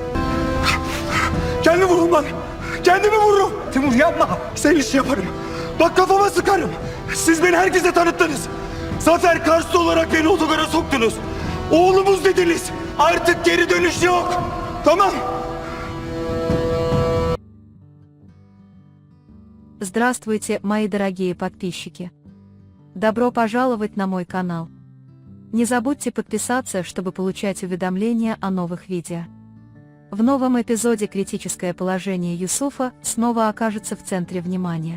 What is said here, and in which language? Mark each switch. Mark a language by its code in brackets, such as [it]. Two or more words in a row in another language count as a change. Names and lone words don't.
[tr] Kendimi vururum lan. Kendimi vururum. Timur yapma. Senin işi yaparım. Bak kafama sıkarım. Siz beni herkese tanıttınız. Zafer Karslı olarak beni otogara soktunuz. Oğlumuz dediniz. Artık geri dönüş yok. Tamam. [ru] Здравствуйте, мои дорогие подписчики! Добро пожаловать на мой канал. Не забудьте подписаться, чтобы получать уведомления о новых видео. В новом эпизоде критическое положение Юсуфа снова окажется в центре внимания.